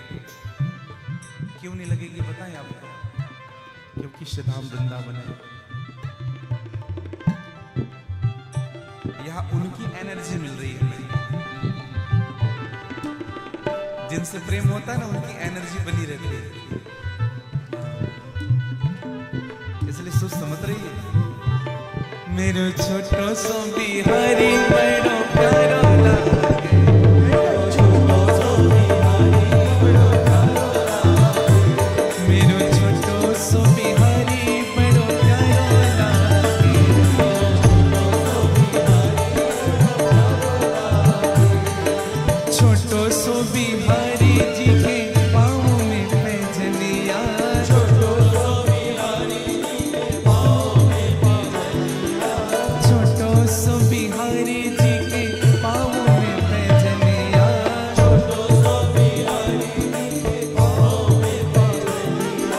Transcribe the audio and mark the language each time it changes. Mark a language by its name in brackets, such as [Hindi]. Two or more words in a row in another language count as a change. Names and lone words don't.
[Hindi] क्यों नहीं लगेगी बताएं आपको? क्योंकि श्रीधाम वृंदावन है, यहाँ उनकी एनर्जी मिल रही है। जिनसे प्रेम होता है ना, उनकी एनर्जी बनी रहती है, इसलिए सुस्त मत रहिए। [Braj] मेरो छोटो सो बिहारी बड़ो प्यारो लागे, मेरो छोटो सो बिहारी बड़ो प्यारो लागे, मेरो छोटो सो बिहारी बड़ो प्यारो लागे, छोटो सो बिहारी जी के पाँव में पैजनिया, छोटो सो बिहारी जी के पाँव में पैजनिया, छोटो सो बिहारी जी के पाँव में पैजनिया, छोटो सो बिहारी जी के पाँव में पैजनिया।